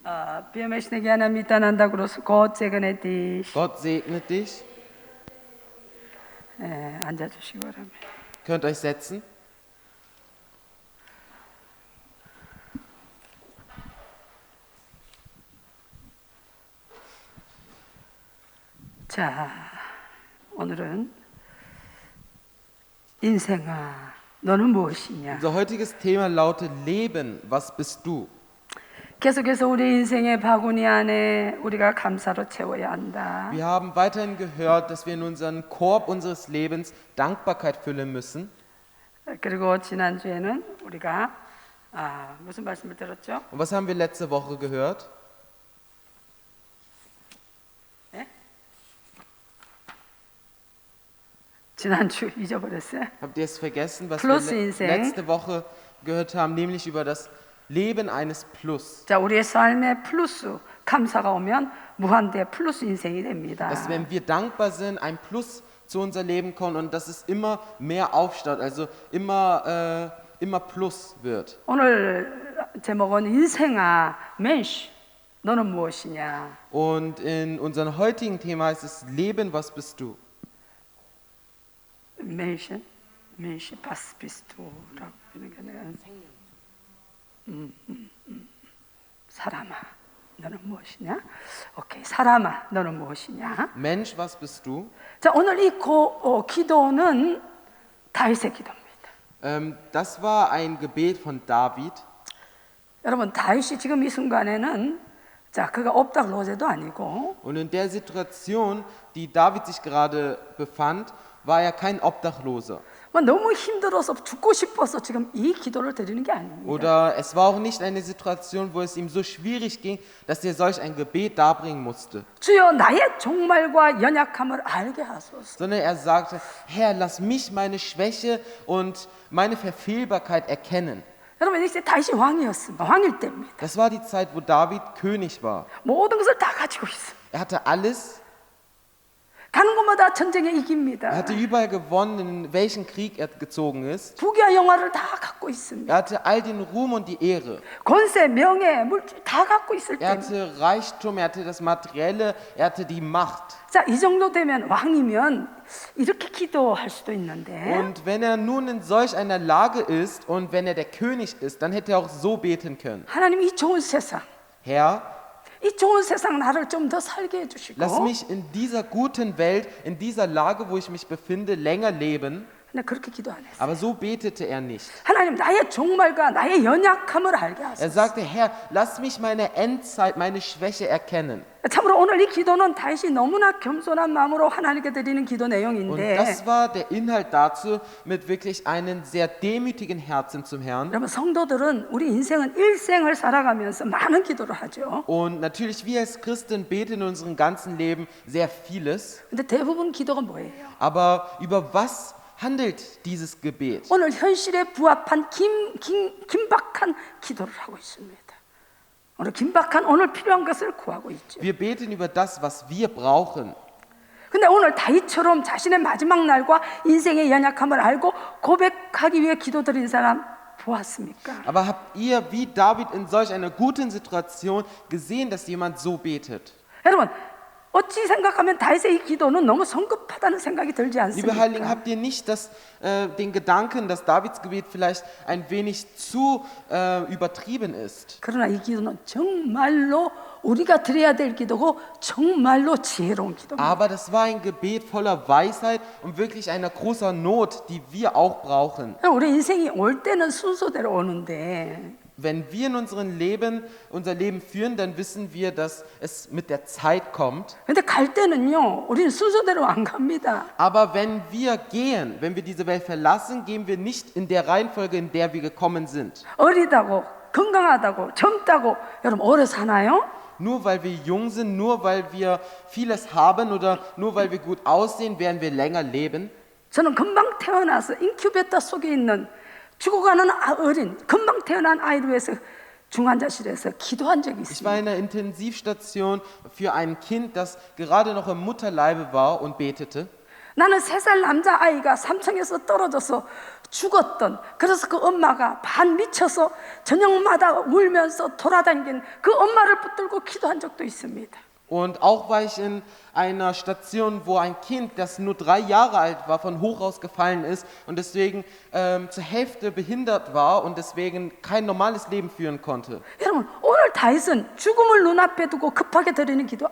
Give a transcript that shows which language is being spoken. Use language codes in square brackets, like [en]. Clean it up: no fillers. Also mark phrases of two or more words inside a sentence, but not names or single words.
[de] Wir möchten gerne miteinander grüßen. Gott segne dich. Gott segne dich. [ko] 앉아주시기 바랍니다. [de] Könnt euch setzen. [ko] 자, 오늘은 인생아, 너는 무엇이냐? [de] Unser heutiges Thema lautet Leben, was bist du? [ko] 계속해서 우리 인생의 바구니 안에 우리가 감사로 채워야 한다. [de] Wir haben weiterhin gehört, dass wir in unseren Korb unseres Lebens Dankbarkeit füllen müssen. [ko] 그리고 지난주에는 우리가 무슨 말씀을 들었죠? [de] Und was haben wir letzte Woche gehört? [ko] 네? 지난주 잊어버렸어요? [de] Habt ihr es vergessen, was Plus wir [ko] 인생. [de] letzte Woche gehört haben, nämlich über das Leben eines Plus. [ko] 자, 우리의 삶에 플러스 감사가 오면 무한대 플러스 인생이 됩니다. [de] Dass wenn wir dankbar sind, ein Plus zu unser Leben kommt und dass es immer mehr aufstaut, also immer Plus wird. [ko] 오늘 제목은 인생아, mensch, 너는 무엇이냐? [de] Und in unserem heutigen Thema heißt es Leben, was bist du? mensch, was bist du? [ko] 사람아, 너는 무엇이냐? 오케이, 사람아, 너는 무엇이냐? [de] Mensch, was bist du? [ko] 자, 오늘 이 기도는 다윗의 기도입니다. [de] Das war ein Gebet von David. [ko] 여러분, 다윗이 지금 이 순간에는 자, 그가 옵닥 로제도 아니고 [de] Und in der Situation, die David sich gerade befand, war er kein Obdachloser. [ko] 너무 힘들어서 죽고 싶어서 지금 이 기도를 드리는 게 아닙니다. [de] Oder es war auch nicht eine Situation, wo es ihm so schwierig ging, dass er solch ein Gebet darbringen musste. [ko] 주여 나의 종말과 연약함을 알게 하소서. [de] Sondern er sagte, Herr, lass mich meine Schwäche und meine Verfehlbarkeit erkennen. [ko] 여러분 이제 다윗이 왕이었습니다. 왕일 때입니다. [de] Das war die Zeit, wo David König war. [ko] 모든 것을 다 가지고 있습니다. [de] Er hatte alles. [ko] 가는 곳마다 전쟁에 [de] Er [ko] 이깁니다. [de] hatte überall gewonnen, in welchen Krieg er gezogen ist. [ko] 부귀와 영화를 다 갖고 있습니다. [de] Er hatte all den Ruhm und die Ehre. [ko] 권세, 명예, 물질 다 갖고 있을 [de] Er [ko] 때입니다. [de] hatte Reichtum, er hatte das Materielle, er hatte die Macht. [ko] 자, 이 정도 되면 왕이면 이렇게 기도할 수도 있는데 [de] Und wenn er nun in solch einer Lage ist und wenn er der König ist, dann hätte er auch so beten können. [ko] 하나님 이 좋은 세상, [de] Herr, [ko] 이 좋은 세상 나를 좀 더 살게 해주시고 [de] lass mich in dieser guten Welt, in dieser Lage, wo ich mich befinde, länger leben. [ko] 근데 그렇게 기도 안 했어요. [de] Aber so betete er nicht. [ko] 하나님 나의 종말과 나의 연약함을 알게 [de] Er [ko] 하소서. [de] sagte, Herr, lass mich meine Endzeit, meine Schwäche erkennen. [ko] 참으로 오늘 이 기도는 다윗이 너무나 겸손한 마음으로 하나님께 드리는 기도 [de] Und [ko] 내용인데 [de] das war der Inhalt dazu, mit wirklich einem sehr demütigen Herzen zum Herrn. [ko] 여러분 성도들은 우리 인생은 일생을 살아가면서 많은 기도를 하죠. [de] Und natürlich, wir als Christen beten in unserem ganzen Leben sehr vieles. [ko] 근데 대부분 기도가 뭐예요? [de] Aber über was handelt dieses Gebet? [ko] 오늘 현실에 부합한 긴박한 기도를 하고 있습니다. 오늘 긴박한 오늘 필요한 것을 구하고 있죠. [de] Wir beten über das, was wir brauchen. [ko] 근데 오늘 다윗처럼 자신의 마지막 날과 인생의 연약함을 알고 고백하기 위해 기도드린 사람 보았습니까? [de] Aber habt ihr wie David in solch einer guten Situation gesehen, dass jemand so betet? [ko] 여러분 어찌 생각하면 다윗의 이 기도는 너무 성급하다는 생각이 들지 [de] Liebe Heiligen, [ko] 않습니까? [de] habt ihr nicht den Gedanken, dass Davids Gebet vielleicht ein wenig zu übertrieben ist? [ko] 그러나 이 기도는 정말로 우리가 드려야 될 기도고 정말로 지혜로운 기도입니다. [de] Aber das war ein Gebet voller Weisheit und wirklich einer großer Not, die wir auch brauchen. [ko] 우리 인생이 올 때는 순서대로 오는데 [de] Wenn wir in unserem Leben unser Leben führen, dann wissen wir, dass es mit der Zeit kommt. [ko] 근데 갈 때는요 우리는 순서대로 안 갑니다. [de] Aber wenn wir gehen, wenn wir diese Welt verlassen, gehen wir nicht in der Reihenfolge, in der wir gekommen sind. [ko] 어리다고 건강하다고 젊다고 여러분 오래 사나요? [de] Nur weil wir jung sind, nur weil wir vieles haben oder nur weil wir gut aussehen, werden wir länger leben. [ko] 저는 금방 태어나서 인큐베이터 속에 있는 죽어가는 어린 금방 태어난 아이를 위해서 중환자실에서 기도한 적이 [de] Ich war [ko] 있습니다. [de] in einer Intensivstation für ein Kind, das gerade noch im Mutterleibe war und betete. [ko] 나는 3살 남자아이가 3층에서 떨어져서 죽었던, 그래서 그 엄마가 반 미쳐서 저녁마다 울면서 돌아다닌 그 엄마를 붙들고 기도한 적도 있습니다. [de] Und auch war ich in einer Station, wo ein Kind, das nur 3 Jahre alt war, von hoch aus gefallen ist und deswegen zur Hälfte behindert war und deswegen kein normales Leben führen konnte. [ko] 여러분, 오늘 다윗은 죽음을 눈앞에 두고 급하게 드리는 기도